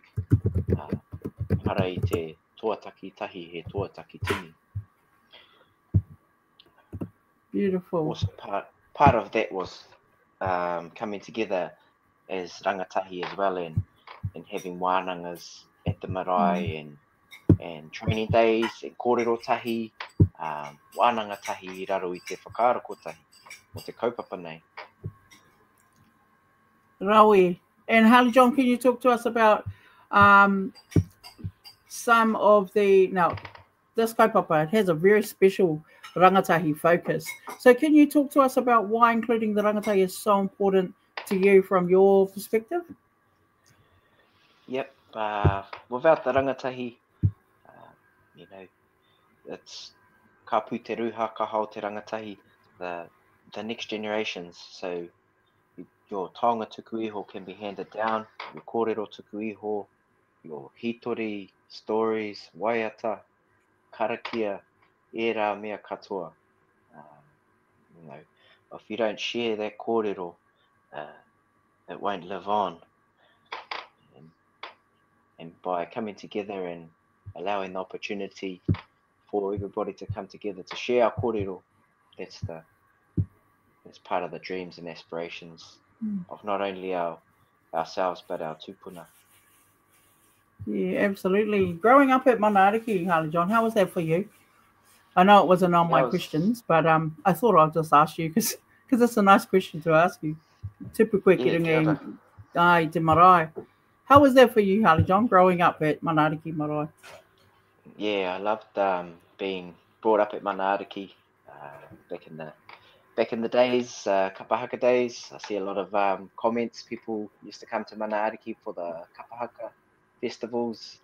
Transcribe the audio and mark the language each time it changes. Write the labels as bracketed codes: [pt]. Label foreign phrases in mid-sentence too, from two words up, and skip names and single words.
[mi] Hara I te tuataki tahi he tuataki tini. [en] Beautiful. Also part of that was coming together as rangatahi as well, and having wānangas at the marae and training days and [mi] kōrero tahi, wānanga tahi I raro I te whakaarako tahi o te kaupapa nei. Raui. [en] And Harley-John, can you talk to us about some of the, now, this kaupapa, it has a very special rangatahi focus. So can you talk to us about why including the rangatahi is so important to you from your perspective? Yep. Without the rangatahi, you know, it's [mi] ka pu te ruha ka hao te rangatahi, [en] the next generations. So your [mi] taonga tuku iho [en] can be handed down, your [mi] kōrero tuku iho, [en] your hitori, stories, waiata, karakia, [mi] e rā mea katoa. [en] You know, if you don't share that kōrero, it won't live on. And by coming together and allowing the opportunity for everybody to come together to share our kōrero, that's part of the dreams and aspirations of not only ourselves but our tupuna. Yeah, absolutely. Growing up at Mana Ariki, Harley-John, how was that for you? I know it wasn't on my questions, but I thought I'd just ask you because it's a nice question to ask you. [mi] Typical te marae. [en] How was that for you, Harley-John, growing up at Mana Ariki marae? Yeah, I loved being brought up at Mana Ariki back in the days, kapahaka days. I see a lot of comments. People used to come to Mana Ariki for the kapahaka festivals.